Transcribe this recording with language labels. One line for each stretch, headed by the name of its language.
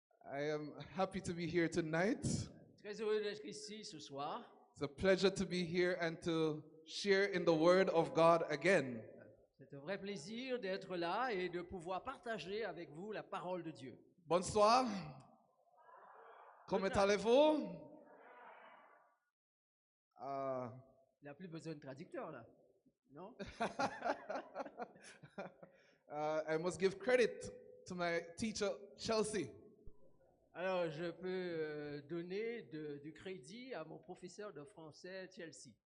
English: I am happy to be here tonight.
French: Très heureux d'être ici ce soir.
English: It's a pleasure to be here and to share in the Word of God again.
French: C'est un vrai plaisir d'être là et de pouvoir partager avec vous la parole de Dieu. Bonsoir. Comment allez-vous? Il n'y a plus besoin de traducteur là, non?
English: I must give credit to my teacher, Chelsea.
French: Alors, je peux donner du crédit à mon professeur de français, Chelsea.